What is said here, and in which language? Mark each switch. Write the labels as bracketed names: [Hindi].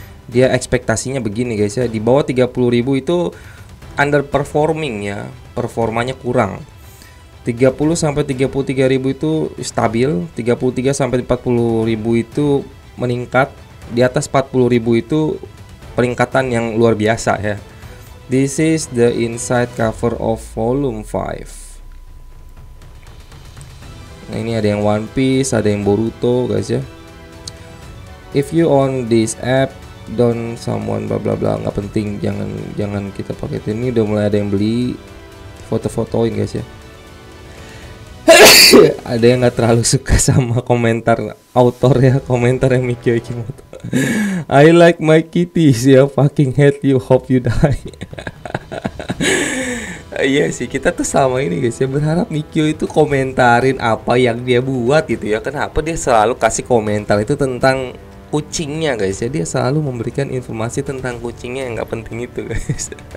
[Indonesian] Dia ekspektasinya begini guys ya, di bawah 30.000 itu underperforming ya, performanya kurang. 30 sampai 33.000 itu stabil, 33 sampai 40.000 itu meningkat, di atas 40.000 itu peningkatan yang luar biasa ya. [English] This is the inside cover of volume 5. [Indonesian] Nah, ini ada yang One Piece, ada yang Boruto guys ya. [English] If you own this app, don't someone bla bla [Indonesian] bla, nggak penting, jangan kita pakai ini. Udah mulai ada yang beli, foto-fotoin guys ya. Ada yang nggak terlalu suka sama komentar autor ya, komentar yang Mikio Ikimoto. [English] I like my kitties ya, fucking hate you, hope you die. [Indonesian] Iya sih, kita tuh sama ini guys ya, berharap Mikio itu komentarin apa yang dia buat gitu ya. Kenapa dia selalu kasih komentar itu tentang kucingnya guys ya, dia selalu memberikan informasi tentang kucingnya yang nggak penting itu guys.